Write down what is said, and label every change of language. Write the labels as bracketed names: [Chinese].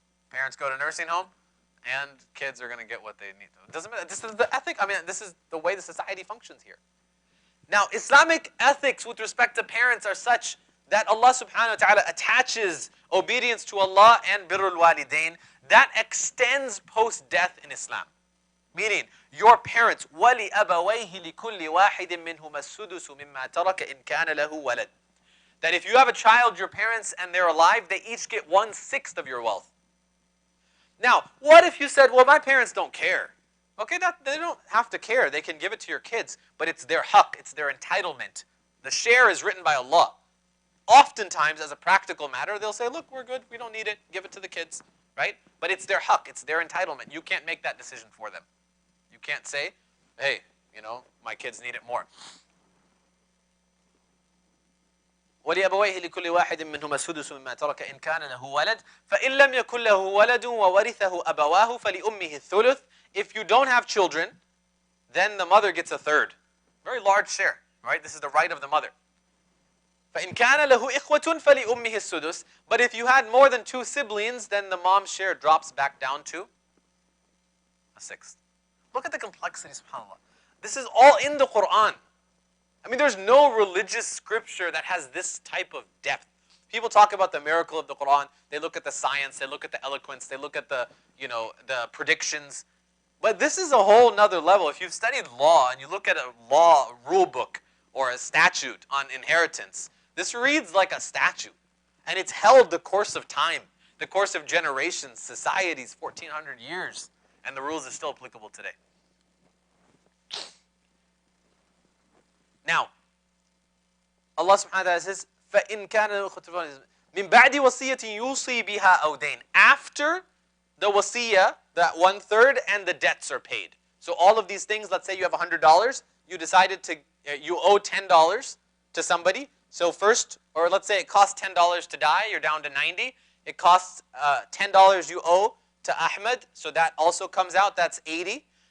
[English] Parents go to nursing home, and kids are going to get what they need. It doesn't matter. This is the ethic. This is the way the society functions here. Now, Islamic ethics with respect to parents are such that Allah subhanahu wa ta'ala attaches obedience to Allah and birrul walidain. That extends post-death in Islam. Meaning, your parents, [Arabic] وَلِأَبَوَيْهِ لِكُلِّ وَاحِدٍ مِّنْهُمَا السُّدُسُ مِمَّا تَرَكَ إِنْ كَانَ لَهُ وَلَدٍ. [English] That if you have a child, your parents, and they're alive, they each get 1/6 of your wealth. Now, what if you said, well, my parents don't care? Okay, they don't have to care. They can give it to your kids, but it's their haqq, it's their entitlement. The share is written by Allah. Oftentimes, as a practical matter, they'll say, look, we're good, we don't need it, give it to the kids, right? But it's their haqq, it's their entitlement. You can't make that decision for them. You can't say, hey, my kids need it more. [Arabic] ولأبويه لكل واحد منهما السدس مما ترك إن كان له ولد فإن لم يكن له ولد وورثه أبواه فلأمه الثلث. [English] If you don't have children, then the mother gets a third. Very large share, right? This is the right of the mother. [Arabic] فإن كان له إخوة فلأمه السدس. [English] But if you had more than 2 siblings, then the mom's share drops back down to a sixth. Look at the complexity, subhanAllah. This is all in the Qur'an. I mean, there's no religious scripture that has this type of depth. People talk about the miracle of the Qur'an. They look at the science. They look at the eloquence. They look at the, the predictions. But this is a whole nother level. If you've studied law and you look at a law rule book or a statute on inheritance, this reads like a statute. And it's held the course of time, the course of generations, societies, 1,400 years. And the rules are still applicable today. Now, Allah subhanahu wa ta'ala says, [Arabic] فَإِن كَانَ مِن بَعْدِ وَصِيَّةٍ يُوصِي بِهَا أَوْ دَيْنٍ. [English] After the wasiyah, that 1/3 and the debts are paid. So all of these things, let's say you have $100, you decided you owe $10 to somebody. So first, or let's say it costs $10 to die, you're down to 90. It costs $10 you owe to Ahmed, so that also comes out, that's 80.